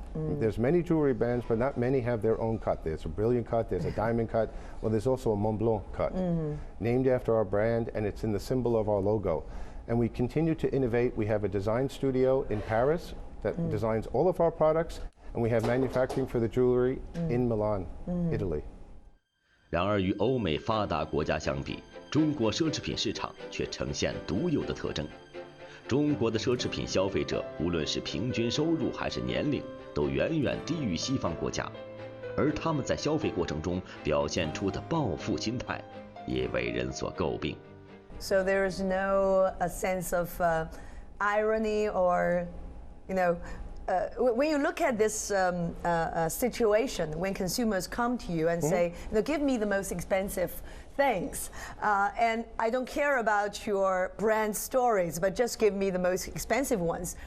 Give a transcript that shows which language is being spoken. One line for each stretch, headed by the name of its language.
English: There's many jewelry brands, but not many have their own cut. There's a brilliant cut, there's a diamond cut, well, there's also a Montblanc cut, named after our brand, and it's in the symbol of our logo. And we continue to innovate. We have a design studio in Paris that designs all of our products, and we have manufacturing for the jewelry in Milan, Italy.
Chinese: 然而，与欧美发达国家相比，中国奢侈品市场却呈现独有的特征。中国的奢侈品消费者，无论是平均收入还是年龄，都远远低于西方国家，而他们在消费过程中表现出的报复心态，也为人所诟病。
English: So there is no a sense of irony or, when you look at this situation, when consumers come to you and say, give me the most expensive things, and I don't care about your brand stories, but just give me the most expensive ones.